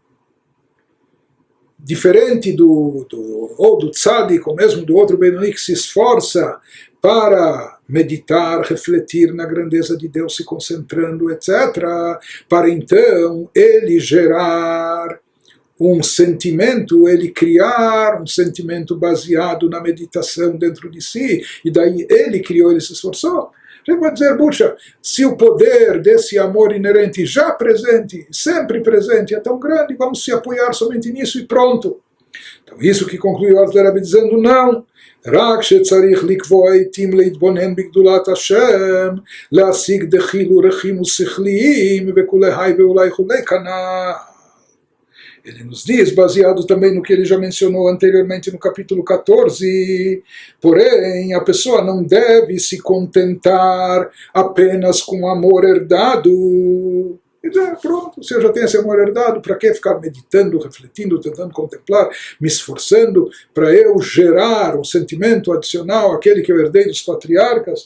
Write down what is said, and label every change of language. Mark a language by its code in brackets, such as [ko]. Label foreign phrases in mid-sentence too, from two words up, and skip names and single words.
[pt] Diferente do tzadik, ou mesmo do outro Benoni que se esforça para meditar, refletir na grandeza de Deus, se concentrando, etc., para então ele gerar um sentimento, ele criar um sentimento baseado na meditação dentro de si, e daí ele criou, ele se esforçou. A gente vai dizer, puxa, se o poder desse amor inerente já presente, sempre presente, é tão grande, vamos se apoiar somente nisso e pronto. Então isso que concluiu o Alter Rebbe dizendo, não. [he] רק שצריך לקבוע עתים להתבונן בגדולת השם, להשיג דחילו רחימו שכליים וכולי ואולי כולי כנ"ל. [pt] Ele nos diz, baseado também no que ele já mencionou anteriormente no capítulo 14, porém a pessoa não deve se contentar apenas com amor herdado. Então, pronto, se eu já tenho esse amor herdado, para que ficar meditando, refletindo, tentando contemplar, me esforçando para eu gerar um sentimento adicional àquele que eu herdei dos patriarcas?